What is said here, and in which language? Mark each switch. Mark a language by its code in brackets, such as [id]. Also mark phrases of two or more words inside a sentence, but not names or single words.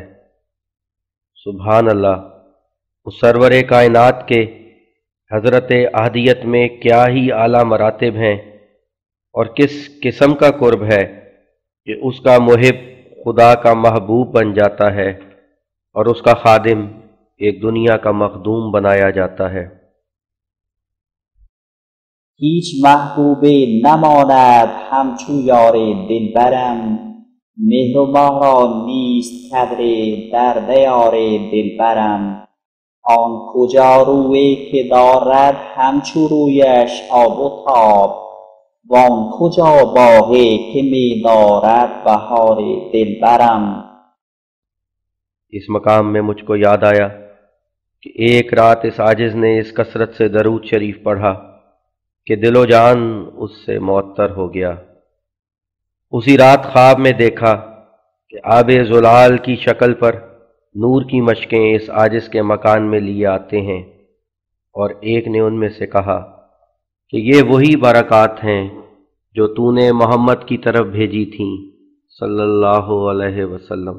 [ur] سبحان اللہ، اس سرور کائنات کے حضرت احدیت میں کیا ہی اعلیٰ مراتب ہیں اور کس قسم کا قرب ہے کہ اس کا محب خدا کا محبوب بن جاتا ہے اور اس کا خادم ایک دنیا کا مخدوم بنایا جاتا ہے۔ [fa] هیچ محبوبی نماند همچو یار دلبرم، مهر و ماه را نیست قدر در دیار دلبرم. آن کجا روی که دارد همچو رویش آب و تاب، وان کجا باغی که می دارد بهار دلبرم. [ur] اس مقام میں مجھ کو یاد آیا کہ ایک رات اس عاجز نے اس کثرت سے درود شریف پڑھا کہ دل و جان اس سے معطر ہو گیا۔ اسی رات خواب میں دیکھا کہ آب زلال کی شکل پر نور کی مشقیں اس عاجز کے مکان میں لیے آتے ہیں، اور ایک نے ان میں سے کہا کہ یہ وہی برکات ہیں جو تو نے محمد کی طرف بھیجی تھیں [ar] صلی اللہ علیہ وسلم۔